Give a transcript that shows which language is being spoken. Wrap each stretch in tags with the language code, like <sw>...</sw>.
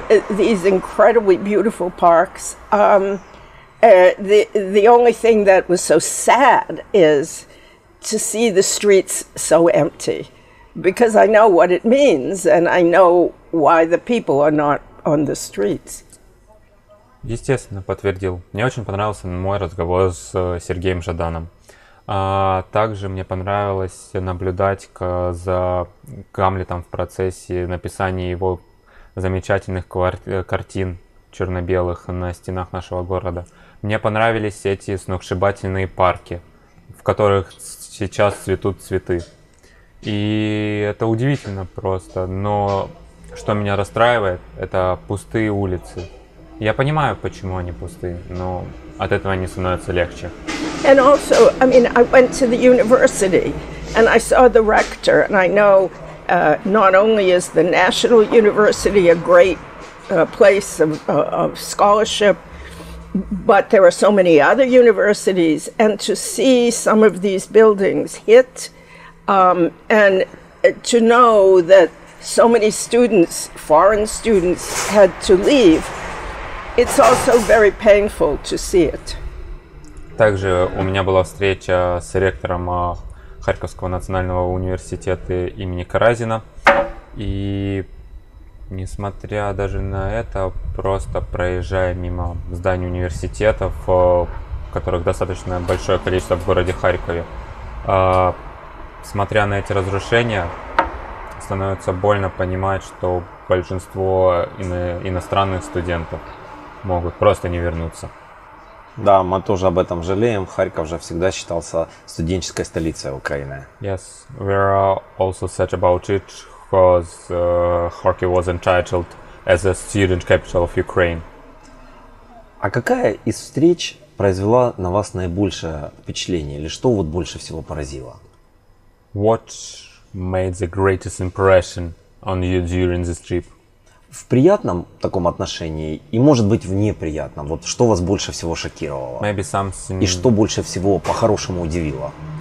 <en>These incredibly beautiful parks. The only thing that was so sad is to see the streets so empty, because I know what it means and I know why the people are not on the streets.</en> <ru>Естественно, подтвердил. Мне очень понравился мой разговор с Сергеем Жаданом. Также мне понравилось наблюдать за Гамлетом в процессе написания его замечательных картин черно-белых на стенах нашего города. Мне понравились эти сногсшибательные парки, в которых сейчас цветут цветы. И это удивительно просто, но что меня расстраивает, это пустые улицы. Я понимаю, почему они пустые, но от этого не становится легче.</ru> <en>And also, I mean, I went to the university and I saw the rector, and I know not only is the National University a great place of scholarship, but there are so many other universities, and to see some of these buildings hit, and to know that so many students, foreign students, had to leave, it's also very painful to see it.</en> <ru>Также у меня была встреча с ректором Харьковского национального университета имени Каразина, и несмотря даже на это, просто проезжая мимо зданий университетов, которых достаточно большое количество в городе Харькове, смотря на эти разрушения, становится больно понимать, что большинство иностранных студентов могут просто не вернуться. Да, мы тоже об этом жалеем. Харьков же всегда считался студенческой столицей Украины.</ru> <en>Yes, we are also sad about it, because Kharkiv was entitled as a student capital of Ukraine.</en> <ru>А какая из встреч произвела на вас наибольшее впечатление? Или что вот больше всего поразило?</ru> <en>What made the greatest impression on you during this trip?</en> <ru>В приятном таком отношении и, может быть, в неприятном. Вот что вас больше всего шокировало?</ru> <en>Maybe something...</en> <ru>И что больше всего по-хорошему удивило?</ru>